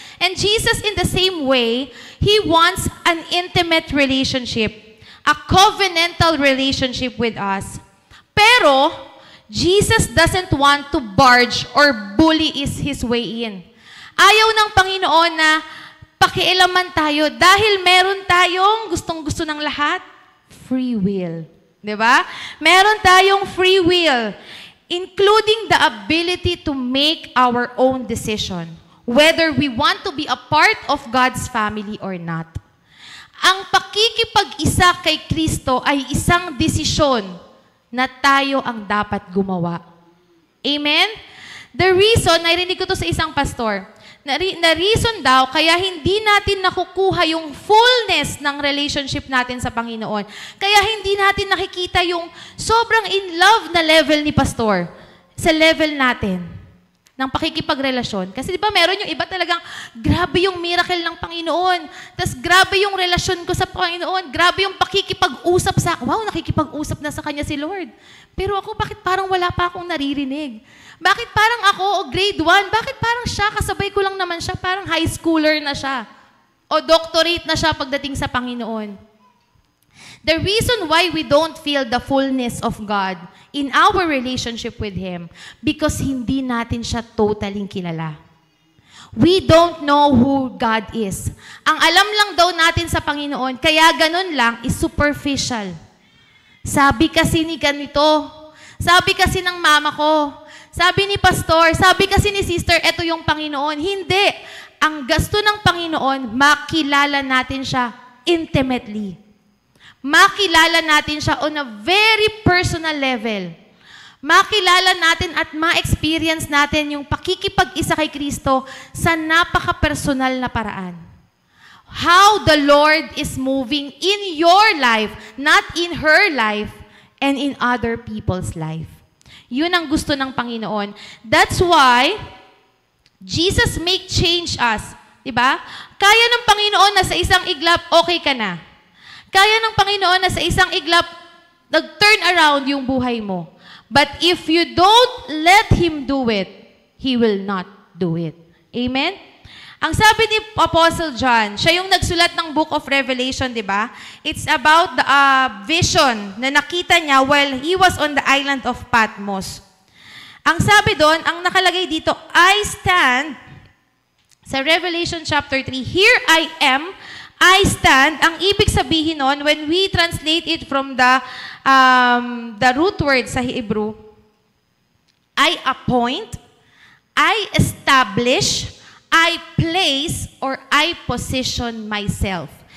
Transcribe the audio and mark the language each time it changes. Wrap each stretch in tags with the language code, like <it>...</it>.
<en>And Jesus, in the same way, He wants an intimate relationship, a covenantal relationship with us. Pero, Jesus doesn't want to barge or bully His way in.</en> <tl>Ayaw ng Panginoon na pakialaman tayo dahil meron tayong gustong-gusto ng lahat, free will. Diba? Meron tayong</tl> <en>free will, including the ability to make our own decision, whether we want to be a part of God's family or not.</en> <tl>Ang pakikipag-isa kay Kristo ay isang desisyon na tayo ang dapat gumawa. Amen? The reason, narinig ko to sa isang pastor, na reason daw, kaya hindi natin nakukuha yung fullness ng relationship natin sa Panginoon. Kaya hindi natin nakikita yung sobrang in love na level ni pastor sa level natin ng pakikipagrelasyon. Kasi di ba meron yung iba talagang grabe yung miracle ng Panginoon. Tapos grabe yung relasyon ko sa Panginoon. Grabe yung pakikipag-usap sa, wow, nakikipag-usap na sa Kanya si Lord. Pero ako, bakit parang wala pa akong naririnig? Bakit parang ako, grade 1, bakit parang siya, kasabay ko lang naman siya, parang high schooler na siya. O doctorate na siya pagdating sa Panginoon.</tl> <en>The reason why we don't feel the fullness of God in our relationship with Him, because</en> <tl>hindi natin siya totally kilala.</tl> <en>We don't know who God is.</en> <tl>Ang alam lang daw natin sa Panginoon, kaya ganun lang, is superficial. Sabi kasi ni ganito, sabi kasi ng mama ko, sabi ni pastor, sabi kasi ni sister, eto yung Panginoon. Hindi. Ang gusto ng Panginoon, makilala natin siya intimately. Makilala natin siya</tl> <en>on a very personal level.</en> <tl>Makilala natin at ma-experience natin yung pakikipag-isa kay Kristo sa napaka-personal na paraan.</tl> <en>How the Lord is moving in your life, not in her life, and in other people's life.</en> <tl>Yun ang gusto ng Panginoon.</tl> <en>That's why Jesus make change us.</en> <tl>Diba? Kaya ng Panginoon na sa isang iglap, okay ka na. Kaya ng Panginoon na sa isang iglap, nag-turn around yung buhay mo.</tl> <en>But if you don't let Him do it, He will not do it. Amen?</en> <tl>Ang sabi ni Apostle John, siya yung nagsulat ng Book of Revelation, di ba?</tl> <en>It's about the vision</en> <tl>na nakita niya</tl> <en>while he was on the island of Patmos.</en> <tl>Ang sabi doon, ang nakalagay dito,</tl> <en>I stand, sa Revelation chapter 3, here I am, I stand.</en> <tl>Ang ibig sabihin nun,</tl> <en>when we translate it from the root word sa Hebrew, I appoint, I establish, I place or I position myself.</en>